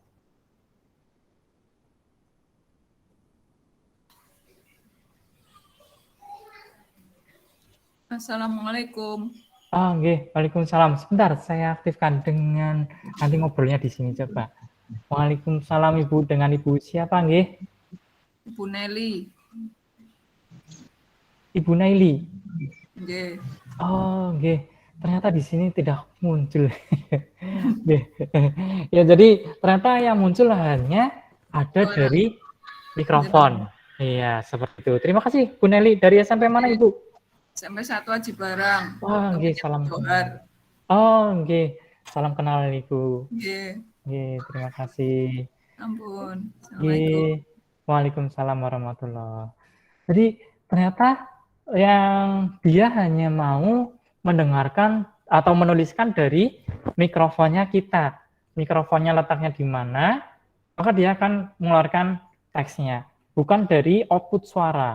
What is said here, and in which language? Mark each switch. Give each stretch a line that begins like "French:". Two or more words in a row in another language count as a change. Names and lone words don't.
Indonesian: Assalamualaikum. Nggih. Waalaikumsalam. Sebentar, saya aktifkan dengan nanti ngobrolnya di sini coba. Waalaikumsalam Ibu, dengan Ibu siapa nggih? Ibu Nelly. Ibu Naili. Nggih. Nggih. Ternyata di sini tidak muncul. Ya, jadi ternyata yang muncul hanya ada dari mikrofon. Iya, seperti itu. Terima kasih Bu Nelly. Dari SMP mana Ibu? Sampai 1 Aji Barang. Nggih, salam kenal. Nggih. Salam kenal Ibu. Nggih. Nggih, terima kasih. Ampun. Nggih.
Arabic: Waalaikumsalam warahmatullahi.
Indonesian: Jadi ternyata yang dia hanya mau mendengarkan atau menuliskan dari mikrofonnya kita. Mikrofonnya letaknya di mana, maka dia akan mengeluarkan teksnya, bukan dari output suara.